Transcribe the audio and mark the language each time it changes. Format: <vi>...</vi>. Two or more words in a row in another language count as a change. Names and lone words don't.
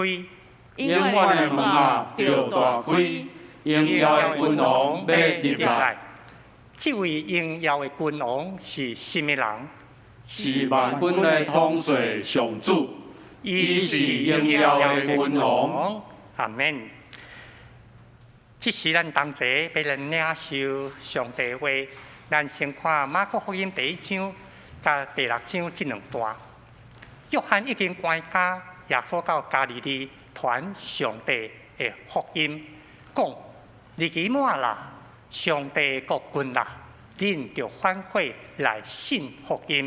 <nan>永远的门啊，就大开，荣耀的君王要入来。这位荣耀的君王是什么人？是万军的统帅上主，伊是荣耀的君王。阿门。这是咱同齐要人领受上帝话，咱先看马可福音第1章甲第6章这2段。约翰已经关家耶稣到加利利传上帝的福音，讲日期满啦，上帝国近啦，恁就反悔来信福音。</nan>